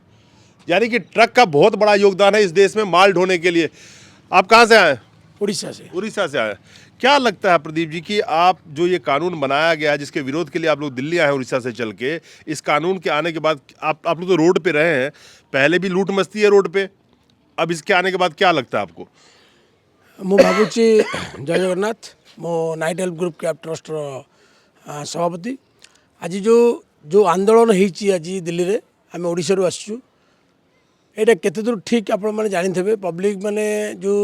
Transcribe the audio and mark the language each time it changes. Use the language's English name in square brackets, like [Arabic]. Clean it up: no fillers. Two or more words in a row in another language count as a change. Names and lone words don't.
[Hindi] यानी कि ट्रक का बहुत बड़ा योगदान है इस देश में माल ढोने के लिए। आप कहाँ से आए? उड़ीसा से। उड़ीसा से आए। क्या लगता है प्रदीप जी कि आप जो ये कानून बनाया गया है जिसके विरोध के लिए आप लोग दिल्ली आए हैं उड़ीसा से चल के, इस कानून के आने के बाद आप लोग तो रोड पे रहे हैं, पहले भी लूट मस्ती है रोड पे, अब इसके आने के बाद क्या लगता है आपको? [Odia] ମୁଁ ଭାବୁଛି ଜୟ ଜଗନ୍ନାଥ ମୋ ନାଇଟ୍ ହେଲ୍ପ ଗ୍ରୁପ୍ କ୍ୟାବ୍ ଟ୍ରଷ୍ଟର ସଭାପତି ଆଜି ଯେଉଁ ଆନ୍ଦୋଳନ ହେଇଛି ଆଜି ଦିଲ୍ଲୀରେ ଆମେ ଓଡ଼ିଶାରୁ ଆସିଛୁ ଏଇଟା କେତେ ଦୂର ଠିକ୍ ଆପଣମାନେ ଜାଣିଥିବେ ପବ୍ଲିକ୍ ମାନେ ଯେଉଁ